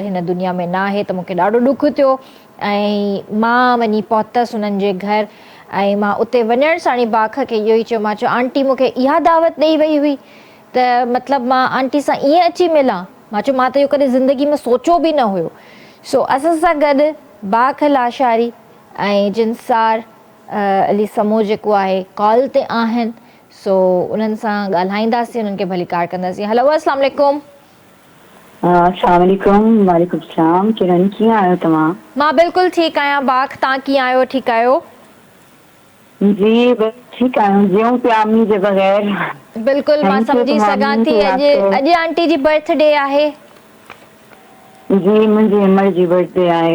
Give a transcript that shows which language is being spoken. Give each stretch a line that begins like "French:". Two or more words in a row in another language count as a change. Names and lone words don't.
Sindhi: हिन दुनिया में न आहे त मूंखे ॾाढो ॾुखु थियो ऐं मां वञी पहुतसि उन्हनि जे घर ऐं मां उते वञण सां ई बाख खे इहो ई चयो मां चयो आंटी मूंखे इहा दावत ॾेई वई हुई त मतिलबु मां आंटी सां ईअं अची मिलां मां चयो मां त इहो कॾहिं ज़िंदगी में सोचियो बि न हुयो सो असां सां गॾु बाख लाशारी ऐं जिनसार अली समो जेको आहे कॉल ते आहिनि सो उन्हनि सां ॻाल्हाईंदासीं उन्हनि खे भलीकार कंदासीं हेलो
Arabic: السلام عليكم السلام عليكم وعليكم السلام किरन
Sindhi: कीअं आहियो तव्हां मां बिल्कुलु ठीकु आहियां बाख तव्हां कीअं आहियो ठीकु आहियो जी बस ठीकु आहियूं जियूं पिया अम्मी जे बग़ैर बिल्कुलु मां सम्झी सघां थी अॼु आंटी जी बर्थडे आहे जी मुंहिंजी हिमल जी बर्थडे आहे